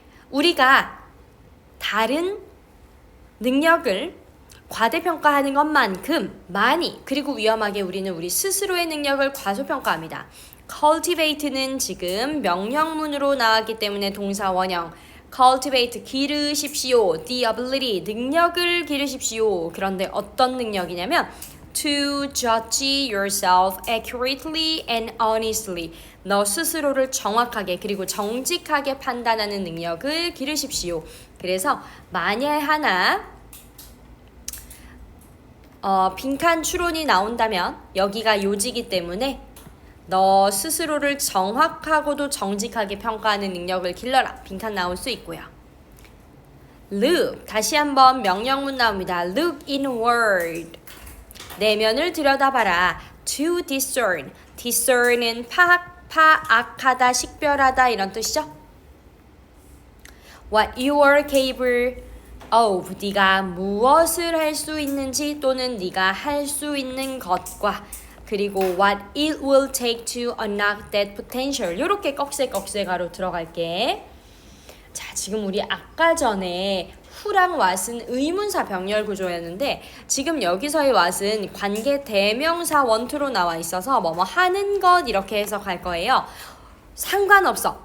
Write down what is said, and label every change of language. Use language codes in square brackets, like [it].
[ko] 우리가 다른 능력을 과대평가하는 것만큼 많이, 그리고 위험하게 우리는 우리 스스로의 능력을 과소평가합니다. cultivate는 지금 명령문으로 나왔기 때문에 동사 원형. cultivate, 기르십시오. the ability, 능력을 기르십시오. 그런데 어떤 능력이냐면 [en] to judge yourself accurately and honestly. [ko] 너 스스로를 정확하게 그리고 정직하게 판단하는 능력을 기르십시오. 그래서 만약 하나 빈칸 추론이 나온다면 여기가 요지기 때문에 너 스스로를 정확하고도 정직하게 평가하는 능력을 길러라. 빈칸 나올 수 있고요. Look, 다시 한번 명령문 나옵니다. [en] Look inward, [ko] 내면을 들여다봐라. To discern, discern은 파악하다, 식별하다 이런 뜻이죠. [en] What you are capable of, [ko] 네가 무엇을 할 수 있는지 또는 네가 할 수 있는 것과 그리고 [en] what it will take to unlock that potential. [ko] 이렇게 꺽쇠가로 들어갈게. 자, 지금 우리 아까 전에 who랑 what은 의문사 병렬 구조였는데 지금 여기서의 what은 관계 대명사 원투로 나와 있어서 뭐뭐 하는 것 이렇게 해석할 거예요. 상관없어.